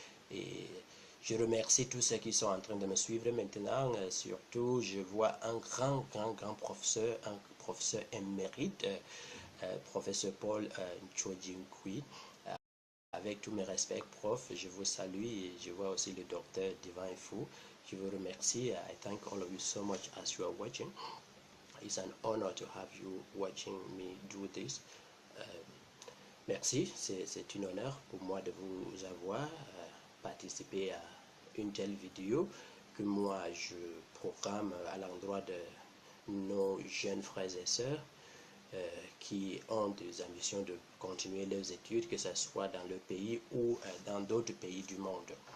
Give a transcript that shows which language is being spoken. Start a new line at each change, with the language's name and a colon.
French: Et je remercie tous ceux qui sont en train de me suivre maintenant. Surtout, je vois un grand professeur, un professeur émérite, professeur Paul Nchojinkwi. Avec tous mes respects, prof, je vous salue et je vois aussi le docteur Divine Fou. Je vous remercie.
English: I thank all of you so much as you are watching. It's an honor to have you watching me do this.
French: Merci, c'est un honneur pour moi de vous avoir participé à une telle vidéo que moi je programme à l'endroit de nos jeunes frères et sœurs qui ont des ambitions de continuer leurs études, que ce soit dans le pays ou dans d'autres pays du monde.